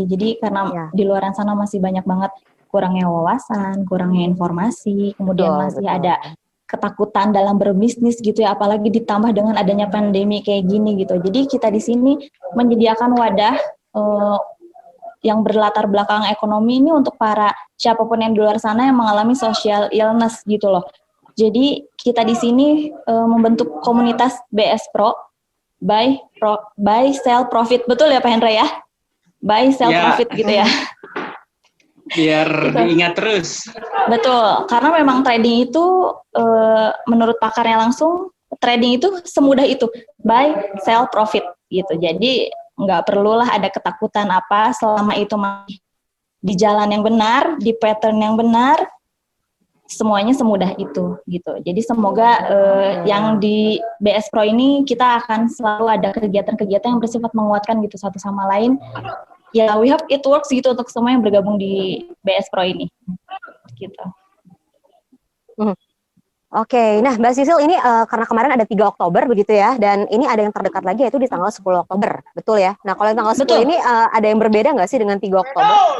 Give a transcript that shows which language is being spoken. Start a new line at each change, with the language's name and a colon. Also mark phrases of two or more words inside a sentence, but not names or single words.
Indonesian: Jadi karena di luar sana masih banyak banget kurangnya wawasan, kurangnya informasi, kemudian masih ada ketakutan dalam berbisnis gitu ya, apalagi ditambah dengan adanya pandemi kayak gini gitu. Jadi kita di sini menyediakan wadah yang berlatar belakang ekonomi ini untuk para siapapun yang di luar sana yang mengalami
English: social illness
Indonesian: gitu loh. Jadi kita di sini membentuk komunitas BS Pro,
English: buy sell profit,
Indonesian: betul ya Pak Hendra ya?
English: Buy sell profit
Indonesian: gitu ya. Biar gitu. Diingat terus. Betul, karena memang trading itu menurut pakarnya langsung, trading itu semudah itu,
English: buy sell profit
Indonesian: gitu. Jadi nggak perlulah ada ketakutan apa, selama itu di jalan yang benar, di pattern yang benar, semuanya semudah itu gitu. Jadi semoga yang di BS Pro ini kita akan selalu ada kegiatan-kegiatan yang bersifat menguatkan gitu satu sama lain. Ya,
English: we hope it works
Indonesian: gitu untuk semua yang bergabung di BS Pro ini. Gitu. Oke, nah Mbak Sisil ini karena kemarin ada 3 Oktober begitu ya, dan ini ada yang terdekat lagi yaitu di tanggal 10 Oktober, betul ya? Nah kalau tanggal 10 ini ada yang berbeda nggak sih dengan 3 Oktober?